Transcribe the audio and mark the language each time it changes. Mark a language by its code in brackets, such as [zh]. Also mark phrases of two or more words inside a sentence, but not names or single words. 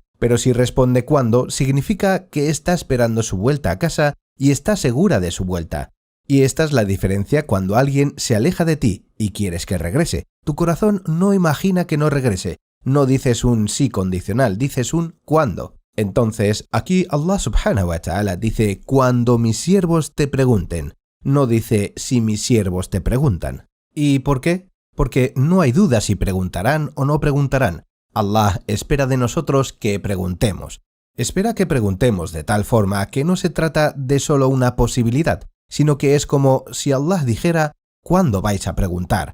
[es] Pero si responde cuándo, significa que está esperando su vuelta a casa y está segura de su vuelta. Y esta es la diferencia cuando alguien se aleja de ti y quieres que regrese. Tu corazón no imagina que no regrese. No dices un sí condicional, dices un cuándo. Entonces, aquí [ar] الله سبحانه وتعالى [es] dice cuando mis siervos te pregunten. No dice si mis siervos te preguntan. ¿Y por qué? Porque no hay duda si preguntarán o no preguntarán. Allah espera de nosotros que preguntemos. Espera que preguntemos de tal forma que no se trata de solo una posibilidad, sino que es como si Allah dijera: ¿cuándo vais a preguntar?